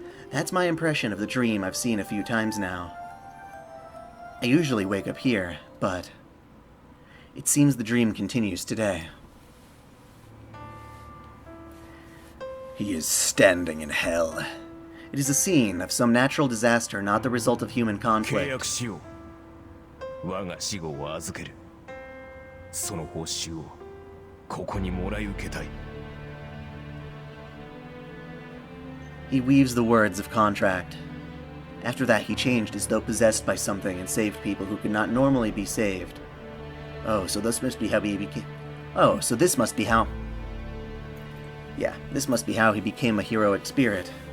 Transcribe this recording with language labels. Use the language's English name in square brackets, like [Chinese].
[English] That's my impression of the dream I've seen a few times now. I usually wake up here, but it seems the dream continues today. He is standing in hell. It is a scene of some natural disaster, not the result of human [Japanese] 契 [English] conflict. [Japanese] 約しよう。我が死後を預ける。その報酬をここにもらい受けたい。 [English] He weaves the words of contract. After that, he changed as though possessed by something and saved people who could not normally be saved. Oh, so this must be how he became... Oh, so this must be how... Yeah, this must be how he became a heroic spirit.